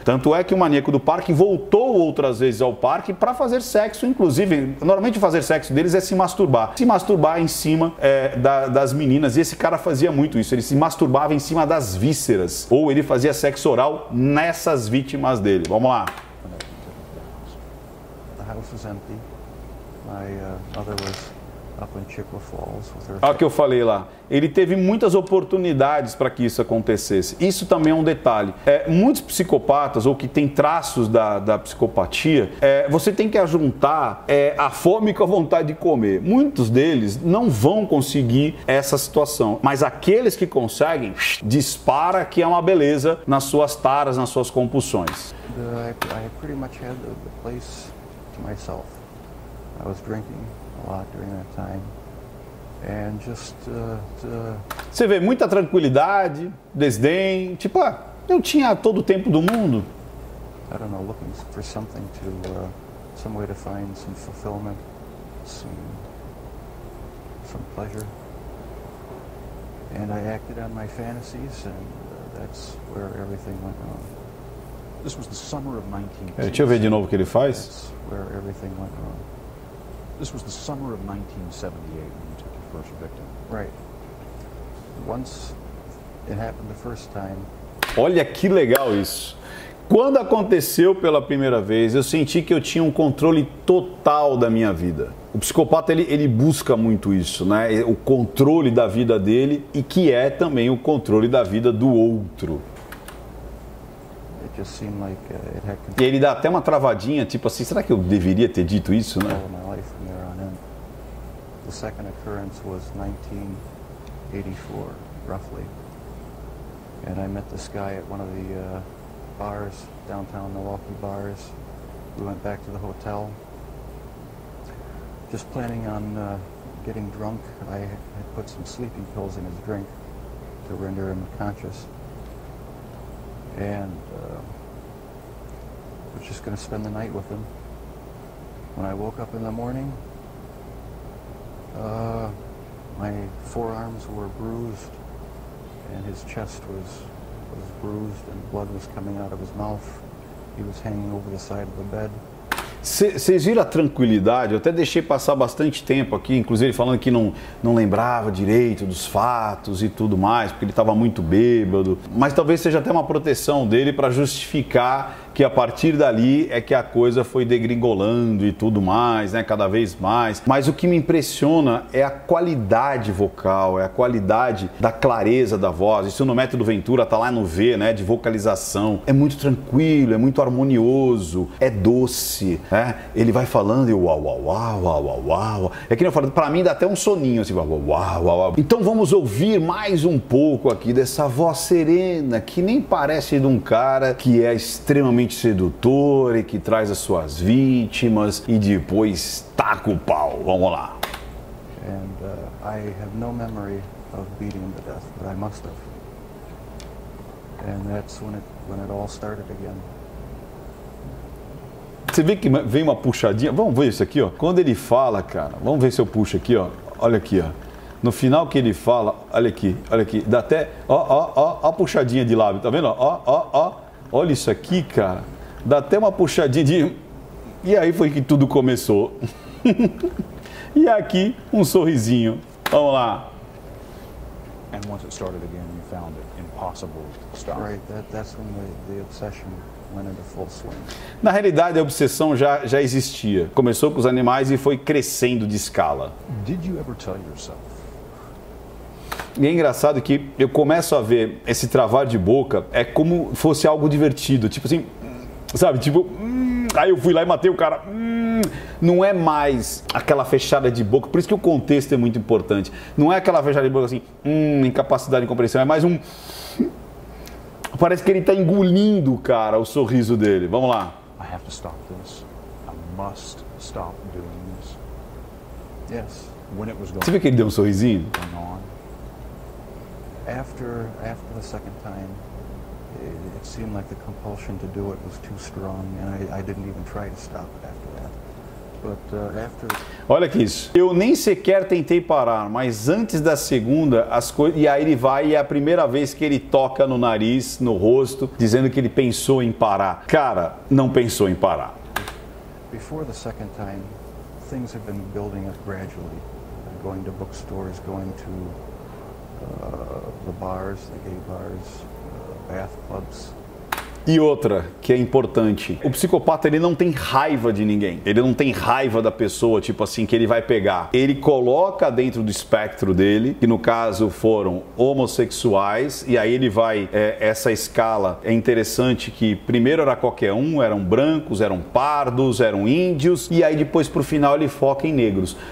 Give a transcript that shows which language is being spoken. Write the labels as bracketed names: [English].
[Portuguese] Tanto é que o maníaco do parque voltou outras vezes ao parque para fazer sexo, inclusive, normalmente fazer sexo deles é se masturbar em cima das meninas, e esse cara fazia muito isso, ele se masturbava em cima das vísceras, ou ele fazia sexo oral nessas vítimas dele. Vamos lá. [English] The house was empty. My mother was up in Chickasaw Falls with her. [Portuguese] Olha o que eu falei lá. Ele teve muitas oportunidades para que isso acontecesse. Isso também é um detalhe. Muitos psicopatas, ou que têm traços da psicopatia, você tem que ajuntar a fome com a vontade de comer. Muitos deles não vão conseguir essa situação. Mas aqueles que conseguem, dispara que é uma beleza nas suas taras, nas suas compulsões. [English] I pretty much had the place to myself. I was drinking a lot during that time. And just [Portuguese] Você vê muita tranquilidade, desdém, tipo, eu tinha todo o tempo do mundo. [English] I don't know, looking for something to, some way to find some fulfillment, some pleasure. And I acted on my fantasies, and that's where everything went wrong. This was the summer of 19... [Portuguese] Deixa eu ver de novo o que ele faz. [English] That's where everything went wrong. This was the summer of 1978 when you took your first victim. Right. Once it happened the first time. [Portuguese] Olha que legal isso. Quando aconteceu pela primeira vez, eu senti que eu tinha um controle total da minha vida. O psicopata, ele busca muito isso, né? O controle da vida dele, e que é também o controle da vida do outro. [English] It just seemed like it had [Portuguese] E ele dá até uma travadinha, tipo assim, será que eu deveria ter dito isso, né? [English] control of my life from there on in. The second occurrence was 1984, roughly. And I met this guy at one of the bars, downtown Milwaukee bars. We went back to the hotel, just planning on getting drunk. I had put some sleeping pills in his drink to render him conscious. And was just going to spend the night with him. When I woke up in the morning, my forearms were bruised, and his chest was bruised, and blood was coming out of his mouth. He was hanging over the side of the bed. [Portuguese] Vocês viram a tranquilidade? Eu até deixei passar bastante tempo aqui, inclusive ele falando que não lembrava direito dos fatos e tudo mais, porque ele estava muito bêbado. Mas talvez seja até uma proteção dele para justificar que a partir dali é que a coisa foi degringolando e tudo mais, né? Cada vez mais. Mas o que me impressiona é a qualidade vocal, é a qualidade da clareza da voz. Isso no Método Ventura tá lá no V, né? De vocalização. É muito tranquilo, é muito harmonioso, é doce, né? Ele vai falando e uau, uau, uau, uau, uau, uau. É que nem eu falo, pra mim dá até um soninho assim, uau, uau, uau, uau. Então vamos ouvir mais um pouco aqui dessa voz serena, que nem parece de um cara que é extremamente sedutor e que traz as suas vítimas e depois taca o pau. Vamos lá. [English] And I have no memory of beating him to death, but I must have. And that's when it all started again. [Portuguese] Você vê que vem uma puxadinha. Vamos ver isso aqui, ó. Quando ele fala, cara, vamos ver se eu puxo aqui, ó. Olha aqui, ó. No final que ele fala, olha aqui, dá até, ó a puxadinha de lábio, tá vendo? Ó. Olha isso aqui, cara. Dá até uma puxadinha de... E aí foi que tudo começou. E aqui, um sorrisinho. Vamos lá. [English] And once it started again, you found it impossible to stop. Right, that's when the obsession went into full swing. [Portuguese] Na realidade, a obsessão já existia. Começou com os animais e foi crescendo de escala. [English] Did you ever tell yourself? [Portuguese] E é engraçado que eu começo a ver esse travar de boca é como fosse algo divertido, tipo assim, sabe, tipo, aí eu fui lá e matei o cara, não é mais aquela fechada de boca, por isso que o contexto é muito importante, não é aquela fechada de boca assim, incapacidade de compreensão, é mais um, parece que ele está engolindo, cara, o sorriso dele. Vamos lá. [English] I have to stop this. I must stop doing this. Yes. When it was [Portuguese] Você vê que ele deu um sorrisinho? [English] going on. After the second time, it seemed like the compulsion to do it was too strong, and I didn't even try to stop it after that. But after... [Portuguese] Olha que isso. Eu nem sequer tentei parar, mas antes da segunda, as coisas... E aí ele vai e é a primeira vez que ele toca no nariz, no rosto, dizendo que ele pensou em parar. Cara, não pensou em parar. [English] Before the second time, things have been building up gradually. Going to bookstores, going to the bars, the gay bars, bath clubs. [Portuguese] E outra, que é importante, o psicopata ele não tem raiva de ninguém, ele não tem raiva da pessoa, tipo assim, que ele vai pegar. Ele coloca dentro do espectro dele, que no caso foram homossexuais, e aí ele vai, essa escala é interessante que primeiro era qualquer um, eram brancos, eram pardos, eram índios, e aí depois pro final ele foca em negros.